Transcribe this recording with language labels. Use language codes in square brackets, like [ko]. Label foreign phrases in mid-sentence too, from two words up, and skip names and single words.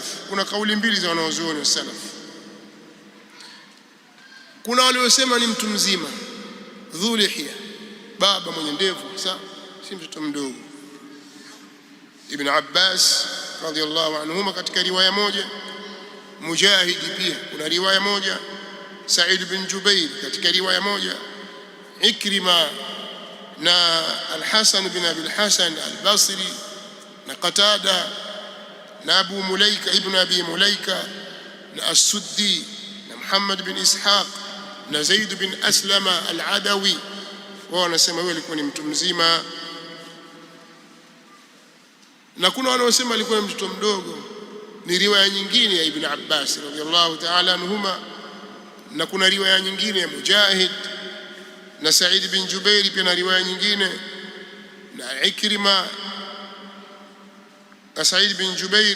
[sw] Kuna kauli mbili za wanawazuoni wa salaf. Kuna waliosema ni mtu mzima, [ar] ذو لحية, [sw] baba mwenye ndevu, sawa, si mtoto mdogo. Ibn Abbas [ar] رضي الله عنهما [sw] katika riwaya moja, Mujahid pia kuna riwaya moja, Sa'id bin Jubair katika riwaya moja, Ikrima na Al-Hasan bin Abi al-Hasan al-Basri na Qatada na Abu Mulaika ibn Abi Mulaika na As-Suddi na Muhammad bin Ishaq na Zaid bin Aslama al-Adawi, wao wanasema yeye alikuwa ni mtu mzima. Na kuna wanaosema alikuwa mtoto mdogo, ni riwaya nyingine ya Ibn Abbas [ar] رضي الله تعالى عنهما, [sw] na kuna riwaya nyingine ya Mujahid na Sa'id bin Jubair, pia na riwaya nyingine na Ikrima na Sa'id bin Jubair.